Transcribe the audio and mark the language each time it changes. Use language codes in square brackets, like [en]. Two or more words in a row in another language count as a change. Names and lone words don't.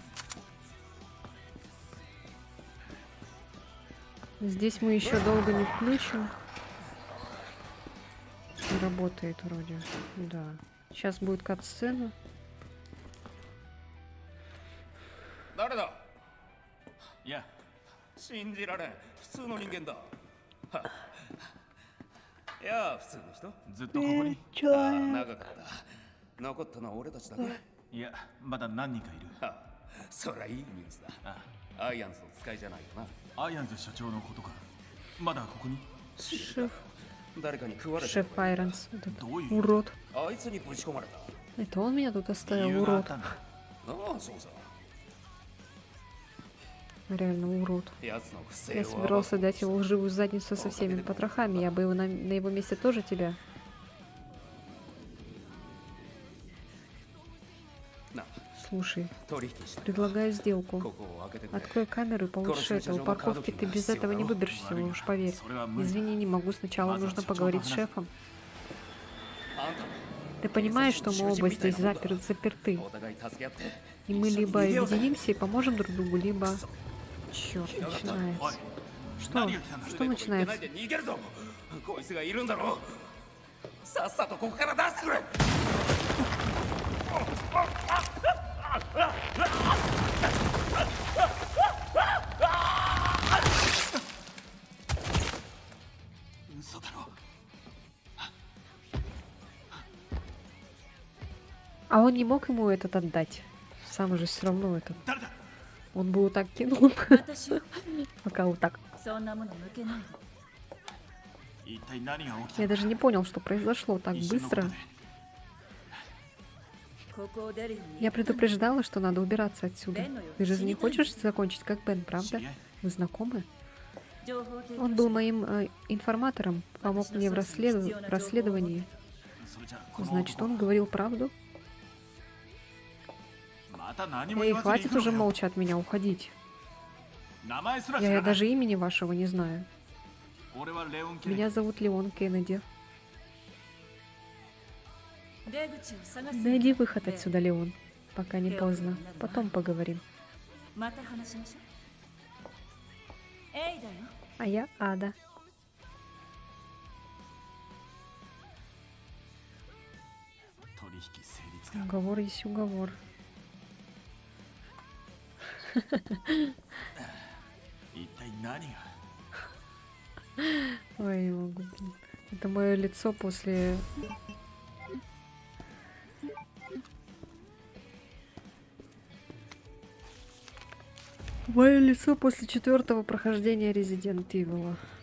[ru] Здесь мы еще долго не включим. Не работает вроде. Да. Сейчас будет кат-сцена. [ja] 誰だいや、信じられん普通の人間だはいやあ普通の人ずっとここに。ああ長かった残ったのは俺たちだけいや、まだ何人かいる。はあそりゃいいニュースだあ、アイアンズの使いじゃないよなアイアンズ社長のことか。まだここに。 [ru] Шеф. [ja] 誰かに食われた [ru] Шеф Айронс. Вот этот [ja] どういう。 [ru] урод. [ja] あいつにぶち込まれた [ru] Это он меня тут [ja] 理 [ru] оставил, [ja] 由があっ [ru] урод. [ja] たんだ。ああそうさ [ru] Реально урод. [ja] やつの不正 [ru] Я [ja] を [ru] собирался дать его лживую задницу со всеми потрохами. Я бы его на его месте тоже тебя. [ja] な [ru] Слушай, [ja] 取引して [ru] предлагаю сделку. [ja] ここを開けてくれ [ru] Открой камеру и получше это. У парковки ты без этого не выберешься, уж поверь. [ja] それは無理。 [ru] Извини, не могу. Сначала нужно поговорить с шефом. [ja] あんた [ru] Ты понимаешь, что мы оба здесь заперты. [ja] お互い助け合って [ru] И мы либо объединимся и поможем друг другу, либо... Черт, [ja] おい、 [ru] начинается. Что? [ja] 何が来たんだ。 [ru] Что начинается? [ja] 逃げるぞこいつがいるんだろさっさとここから出してくれ嘘だろ。 [ru] А он не мог ему этот отдать. Сам же все равно этот. [ja] 誰だ。 [ru] Он бы вот так кинул. [ja] 私を [ru] Пока вот так. [ja] そんなもの向けないで一体何が起きた [ru] Я [ja] んだ。 [ru] даже не понял, что произошло так [ja] 一瞬のこと [ru] быстро. [ja] で。ここを出るように [ru] Я предупреждала, что надо убираться отсюда. Ты же не хочешь закончить как Бен, [ja] 知 [ru] правда? [ja] り合い。 [ru] Вы знакомы? [ja] 情報提 [ru] Он [ja] 供 [ru] был [ja] して [ru] моим информатором, помог мне в расследовании. [ja] それじゃこの [ru] Значит, [ja] 男 [ru] он говорил правду? [ja] また何も [ru] Эй, [ja] 言わずに [ru] хватит [ja] 行く [ru] уже [ja] のかよ。 [ru] молча от меня уходить. [ja] 名前すら知 [ru] Я [ja] らない。 [ru] даже имени вашего не знаю. [ja] 俺はレオン・ケネディ。 [ru] Меня зовут Леон Кеннеди. [ja] 出口を探す [ru] Найди выход отсюда, Леон. Пока не поздно. Потом поговорим. [ja] また話しましょうエイだよ [ru] А я Ада. [ja] 取引成立か。 [ru] Уговор есть уговор. [ja] 一体何が。 [ru] Ой, не могу. Блин. Это мое лицо после... Мое лицо после 4-го прохождения Resident Evil.